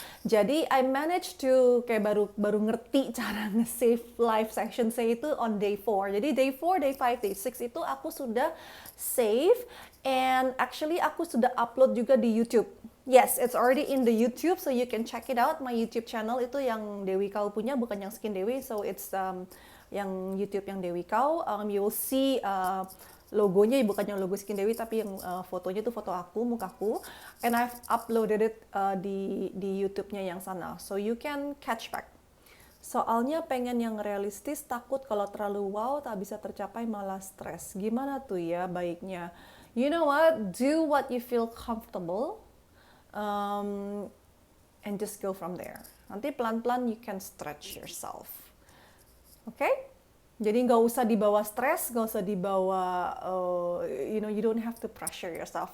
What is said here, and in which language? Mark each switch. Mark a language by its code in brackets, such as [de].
[id] Jadi [en] I managed to [id] kayak baru ngerti cara nge-save live session saya itu [en] on day 4. [id] Jadi day 4, day 5, day 6 itu aku sudah save, [en] and actually [id] aku sudah upload juga di YouTube. [en] Yes, it's already in the YouTube, so you can check it out. My YouTube channel [id] itu yang Dewi Kau punya, bukan yang Skin Dewi. [en] So it's [id] yang YouTube yang Dewi Kau. [en] You will see [id] logonya, bukan yang logo Skin Dewi, tapi yang fotonya itu foto aku, mukaku. [en] And I've uploaded it [id] di YouTube-nya yang sana. [en] So you can catch back. [id] Soalnya pengen yang realistis, takut kalau terlalu wow tak bisa tercapai malah stres. Gimana tuh ya baiknya? [en] You know what? Do what you feel comfortable. And just go from there. [id] Nanti pelan-pelan [en] you can stretch yourself. Okay? [id] Jadi nggak usah dibawa stres, nggak usah dibawa, [en] you don't have to pressure yourself.